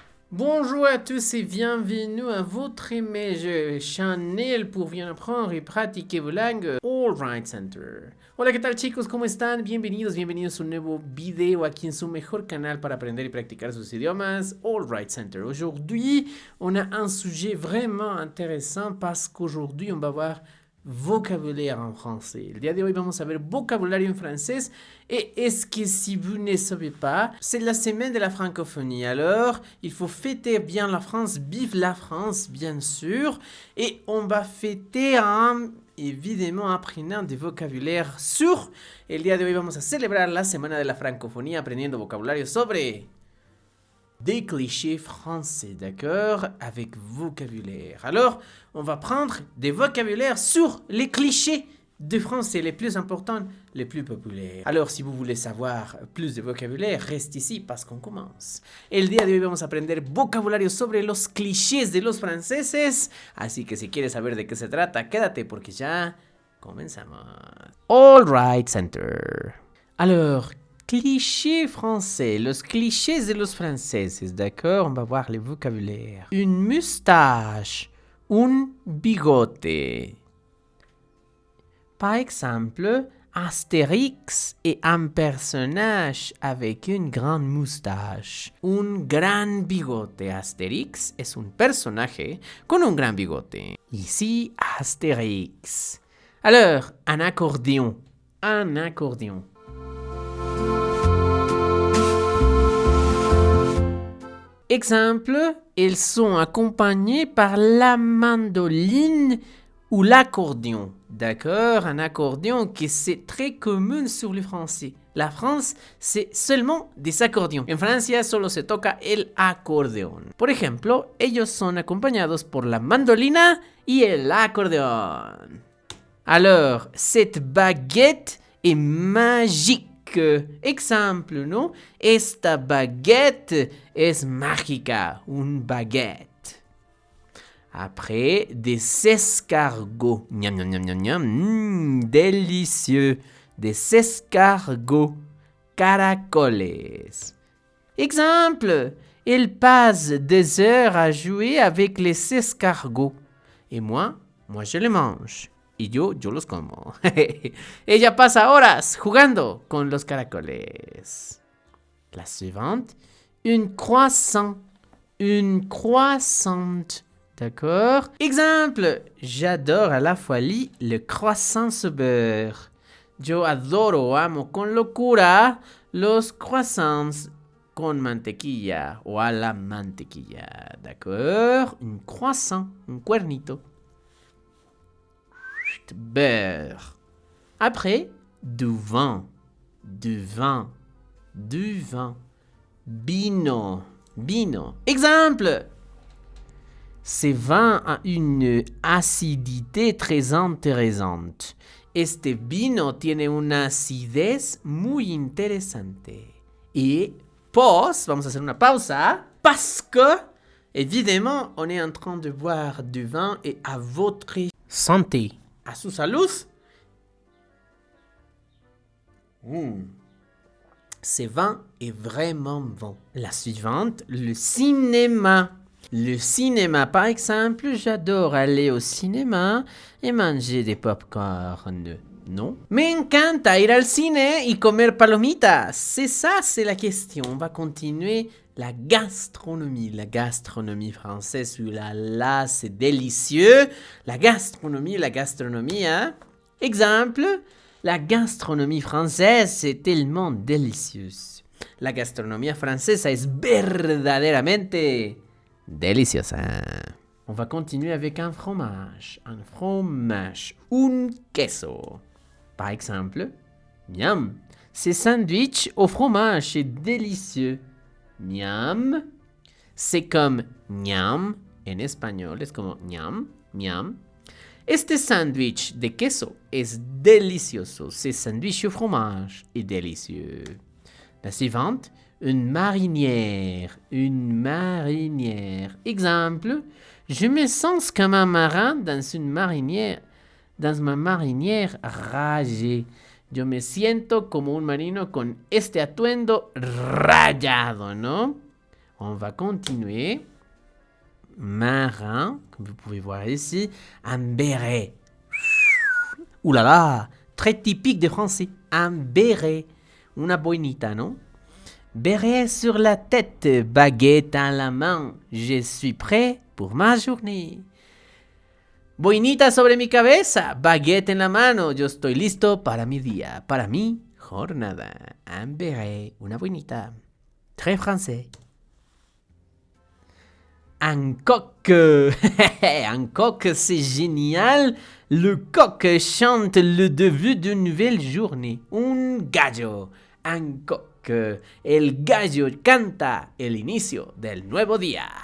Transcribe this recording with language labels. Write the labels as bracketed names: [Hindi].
[French] Bonjour à tous et bienvenue à votre image channel pour bien apprendre [Spanish] y practicar [French] vos langues All Right Center. [Spanish] Hola, ¿qué tal chicos? ¿Cómo están? Bienvenidos a un nuevo video aquí en su mejor canal para aprender y practicar sus idiomas, All Right Center. [French] Aujourd'hui, on a un sujet vraiment intéressant parce qu'aujourd'hui, on va voir vocabulaire en français. [Spanish] El día de hoy vamos a ver vocabulario en francés. [French] Et est-ce que si vous ne savez pas, c'est la semaine de la francophonie. Alors, il faut fêter bien la France, vive la France, bien sûr. Et on va fêter évidemment apprenant des vocabulaires sur. El día de hoy vamos a celebrar la semana de la francofonía aprendiendo vocabulario sobre des clichés français, d'accord? Avec vocabulaire. Alors, on va prendre des vocabulaires sur les clichés de français les plus importants, les plus populaires. Alors, si vous voulez savoir plus de vocabulaire, reste ici parce qu'on commence. [Spanish] El día de hoy vamos a aprender vocabulario sobre los clichés de los franceses. Así que si quieres saber de qué se trata, quédate porque ya comenzamos. [French] All right, center. Alors, clichés français, [Spanish] los clichés de los franceses, [French] d'accord? On va voir les vocabulaires. Une moustache, [Spanish] un bigote. [French] Par exemple, Astérix est un personnage avec une grande moustache. [Spanish] Un gran bigote. Astérix es un personaje con un gran bigote. [French] Ici, Astérix. Alors, un accordéon. Un accordéon. Exemple, ils sont accompagnés par la mandoline ou l'accordéon. D'accord? Un accordéon qui c'est très commun sur le français. La France, c'est seulement des accordéons. [Spanish] En Francia solo se toca el acordeón. Por ejemplo, ellos son acompañados por la mandolina y el acordeón. [French] Alors, cette baguette est magique. Exemple, ¿no? [Spanish] Esta baguette es mágica. [French] Un baguette. Après, des escargots. Miam, miam, miam, miam, miam. Délicieux. Des escargots. [Spanish] Caracoles. [French] Exemple, il passe des heures à jouer avec les escargots. Et moi je les mange. [Spanish] Y yo los como. Ella pasa horas jugando con los caracoles. [French] La suivante, une croissant. Une croissante. D'accord? Exemple, j'adore à la folie le croissant au beurre. [Spanish] Yo adoro, amo con locura los croissants con mantequilla o a la mantequilla. [French] D'accord? Un croissant, [Spanish] un cuernito. [French] Beurre. Après, du vin. Du vin. Du vin. [Spanish] Vino. Vino. [French] Exemple. Ce vin a une acidité très intéressante. [Spanish] Este vino tiene una acidez muy interesante. [French] Et pause, [Spanish] vamos a hacer una pausa, [French] parce que, évidemment, on est en train de boire du vin et à votre santé. [Spanish] À su salud. [French] Ce vin est vraiment bon. La suivante, le cinéma. Le cinéma, par exemple, j'adore aller au cinéma et manger des pop-corn. Non? [Spanish] Me encanta ir al cine y comer palomitas. [French] C'est ça, c'est la question. On va continuer la gastronomie. La gastronomie française, là, c'est délicieux. La gastronomie, hein? Exemple, la gastronomie française, c'est tellement délicieuse. [Spanish] La gastronomía francesa es verdaderamente deliciosa. [French] On va continuer avec un fromage. Un fromage. [Spanish] Un queso. [French] Par exemple, miam. Ce sandwich au fromage est délicieux. Miam. C'est comme ñam en espagnol. [Spanish] Es como ñam, miam. Este sandwich de queso es delicioso. [French] Ce sandwich au fromage est délicieux. La suivante, une marinière. Une marinière. Exemple, je me sens comme un marin dans une marinière. Dans ma marinière rayée. [Spanish] Yo me siento como un marino con este atuendo rayado, ¿no? [French] On va continuer. Marin, comme vous pouvez voir ici. Un béret. Ouh là là, très typique des Français. Un béret. [Spanish] Una boinita, [French] non? Béret sur la tête, baguette à la main. Je suis prêt pour ma journée. [Spanish] Boinita sobre mi cabeza, baguette en la mano. Yo estoy listo para mi día, para mi jornada. [French] Un béret, [Spanish] una boinita. [French] Très français. Un coq. Un coq, c'est génial. Le coq chante le début d'une nouvelle journée. [Spanish] Un gallo. [French] Un coq. [Spanish] El gallo canta el inicio del nuevo día.